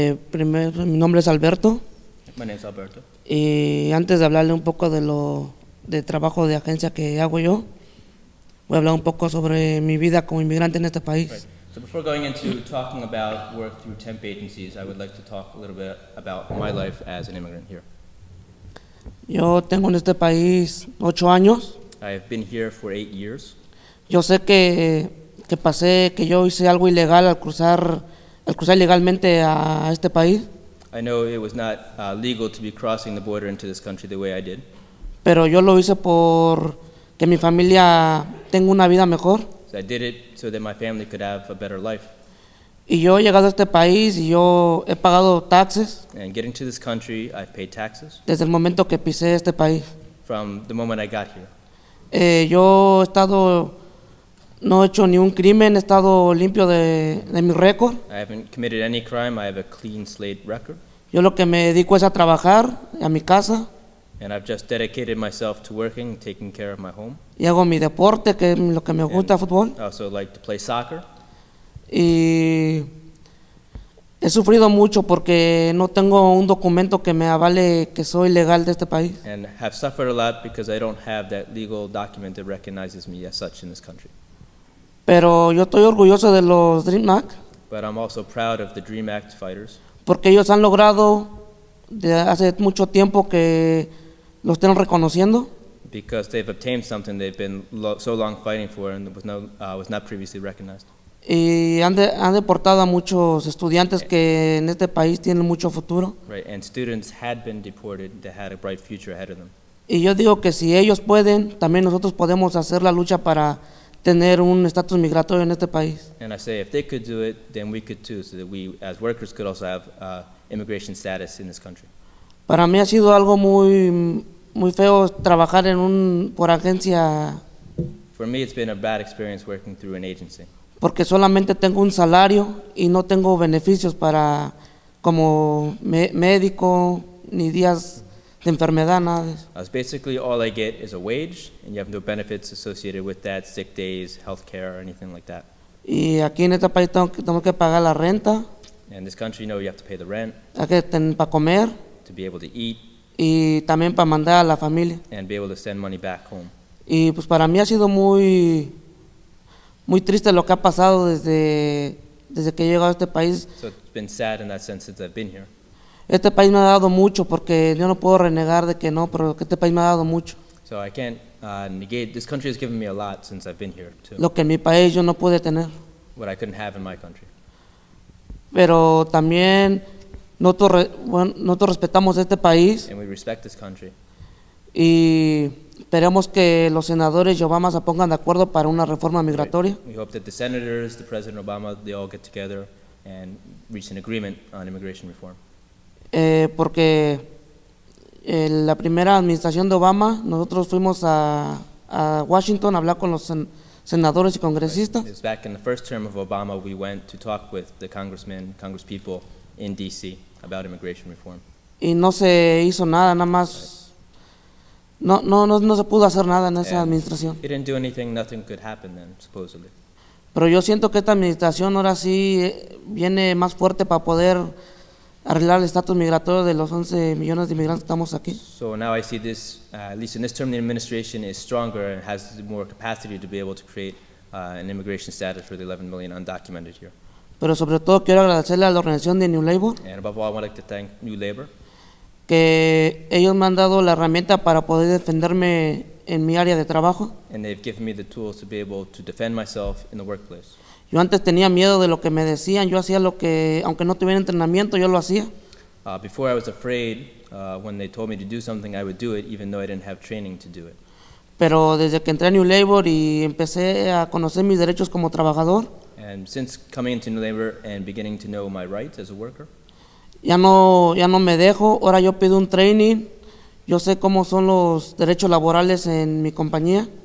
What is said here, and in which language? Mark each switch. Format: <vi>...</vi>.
<es>Primero, mi nombre es Alberto.</es> <en>My name's Alberto.</en> <es>Y antes de hablarle un poco de trabajo de agencia que hago yo, voy a hablar un poco sobre mi vida como inmigrante en este país.</es> <en>Right. So before going into talking about work through temp agencies, I would like to talk a little bit about my life as an immigrant here.</en> <es>Yo tengo en este país 8 años.</es> <en>I have been here for 8 years.</en> <es>Yo sé que yo hice algo ilegal al cruzar ilegalmente a este país.</es> <en>I know it was not legal to be crossing the border into this country the way I did.</en> <es>Pero yo lo hice por que mi familia tenga una vida mejor.</es> <en>So I did it so that my family could have a better life.</en> <es>Y yo he llegado a este país y yo he pagado taxes</es> <en>And getting to this country, I've paid taxes</en> <es>desde el momento que pisé este país.</es> <en>from the moment I got here.</en> <es>Yo no he hecho ni un crimen, he estado limpio de mi récord.</es> <en>I haven't committed any crime. I have a clean slate record.</en> <es>Yo lo que me dedico es a trabajar, a mi casa,</es> <en>And I've just dedicated myself to working and taking care of my home.</en> <es>y hago mi deporte, que es lo que me gusta, fútbol.</es> <en>I also like to play soccer.</en> <es>Y he sufrido mucho porque no tengo un documento que me avale que soy legal de este país.</es> <en>And have suffered a lot because I don't have that legal document that recognizes me as such in this country.</en> <es>Pero yo estoy orgulloso de los Dream Act</es> <en>But I'm also proud of the DREAM Act fighters</en> <es>porque ellos han logrado de hace mucho tiempo que lo estén reconociendo.</es> <en>because they've obtained something they've been so long fighting for and was not previously recognized.</en> <es>Y han deportado a muchos estudiantes que en este país tienen mucho futuro.</es> <en>Right, and students had been deported that had a bright future ahead of them.</en> <es>Y yo digo que si ellos pueden, también nosotros podemos hacer la lucha para tener un estatus migratorio en este país.</es> <en>And I say if they could do it, then we could too, so that we as workers could also have immigration status in this country.</en> <es>Para mí ha sido algo muy feo trabajar por agencia,</es> <en>For me, it's been a bad experience working through an agency.</en> <es>porque solamente tengo un salario y no tengo beneficios como médico, ni días de enfermedad, nada de eso.</es> <en>Basically, all I get is a wage, and you have no benefits associated with that, sick days, health care, or anything like that.</en> <es>Y aquí en este país tengo que pagar la renta,</es> <en>In this country, you have to pay the rent,</en> <es>hay que tener para comer</es> <en>to be able to eat,</en> <es>y también para mandar a la familia.</es> <en>and be able to send money back home.</en> <es>Y pues para mí ha sido muy triste lo que ha pasado desde que he llegado a este país.</es> <en>So it's been sad in that sense since I've been here.</en> <es>Este país me ha dado mucho, porque yo no puedo renegar de que no, pero que este país me ha dado mucho.</es> <en>So I can't negate, this country has given me a lot since I've been here, too,</en> <es>Lo que en mi país yo no pude tener.</es> <en>what I couldn't have in my country.</en> <es>Pero también nosotros respetamos este país</es> <en>And we respect this country.</en> <es>y esperemos que los senadores y Obama se pongan de acuerdo para una reforma migratoria.</es> <en>We hope that the senators, the President Obama, they all get together and reach an agreement on immigration reform.</en> <es>Porque la primera administración de Obama, nosotros fuimos a Washington a hablar con los senadores y congresistas,</es> <en>It was back in the first term of Obama, we went to talk with the congressmen, congresspeople in D.C. about immigration reform.</en> <es>y no se hizo nada más. No se pudo hacer nada en esa administración.</es> <en>He didn't do anything, nothing could happen then, supposedly.</en> <es>Pero yo siento que esta administración ahora sí viene más fuerte para poder arreglar el estatus migratorio de los 11 millones de inmigrantes que estamos aquí.</es> <en>So now I see this, at least in this term, the administration is stronger and has more capacity to be able to create an immigration status for the 11 million undocumented here.</en> <es>Pero sobre todo quiero agradecerle a la organización de New Labor,</es> <en>And above all, I would like to thank New Labor,</en> <es>que ellos me han dado la herramienta para poder defenderme en mi área de trabajo.</es> <en>and they've given me the tools to be able to defend myself in the workplace.</en> <es>Yo antes tenía miedo de lo que me decían, yo hacía lo que, aunque no tuviera entrenamiento, yo lo hacía.</es> <en>Before I was afraid, when they told me to do something, I would do it, even though I didn't have training to do it.</en> <es>Pero desde que entré a New Labor y empecé a conocer mis derechos como trabajador,</es> <en>And since coming into New Labor and beginning to know my rights as a worker,</en> <es>ya no me dejo. Ahora yo pido un training, yo sé cómo son los derechos laborales en mi compañía.</es>